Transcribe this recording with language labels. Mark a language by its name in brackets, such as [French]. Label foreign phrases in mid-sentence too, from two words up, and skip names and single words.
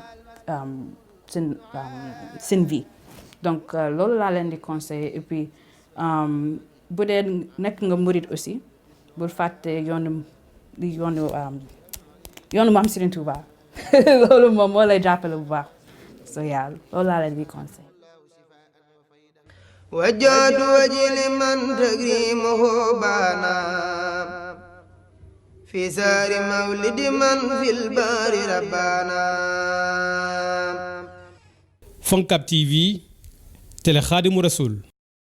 [Wolof] seen vie donc loolu laa leen di conseiller [French] et puis [Wolof] bu dee nekk nga murid aussi bul fàtte yoonu Maam Serigne Touba loolu moom moo lay jàppale bu baax so yaa loolu laa leen di conseiller. [Arabic] وجاد وجه لمن تكريمه بانا في سار مولد من في البار ربانا [French] Foncab TV télé Khadimou Rassoul